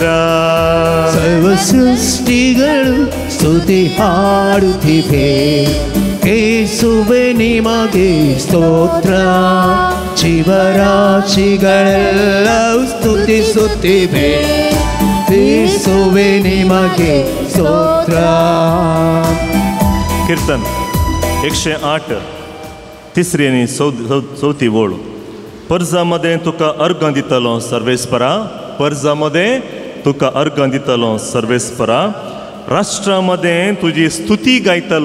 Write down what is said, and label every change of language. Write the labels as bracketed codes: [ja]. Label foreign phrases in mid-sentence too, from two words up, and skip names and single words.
[kn] ಸರ್ವ ಸೃಷ್ಟಿಗಳು ಸ್ತುತಿ ಹಾಡುತ್ತಿವೆ ಯೇಸುವೆ ನಿಮಗೆ ಸ್ತೋತ್ರ. ಜೀವರಾಶಿಗಳೆಲ್ಲವೂ ಸ್ತುತಿಸುತ್ತಿವೆ ಯೇಸುವೆ ನಿಮಗೆ ಸ್ತೋತ್ರ. [kok] कीर्तन 108 तिसरी आणि 34 ओळ. पर्जामध्ये तुका अर्घ दितलो सर्वेस्परा. पर्जामध्ये तुका अर्घ दितलो सर्वेस्परा. राष्ट्रामध्ये तुझी स्तुती गायतलो.